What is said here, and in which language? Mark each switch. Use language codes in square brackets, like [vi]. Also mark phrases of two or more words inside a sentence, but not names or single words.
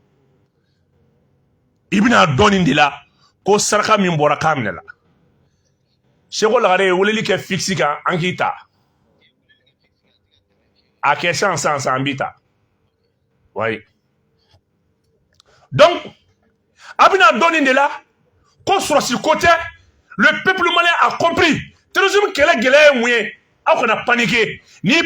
[bm] i bɛna dɔn nin de la ko saraka min bɔra k'a minɛ la Seko Lagare ye weleli kɛ fixe kan an k'i ta a kɛ sisan an b'i ta oui donc a bɛna dɔn nin de la ko sɔrɔsi ko tɛ [fr] le peuple malien a compris terrorisme [bm] kɛlɛ gɛlɛya ye mun ye aw kana paniquer n'i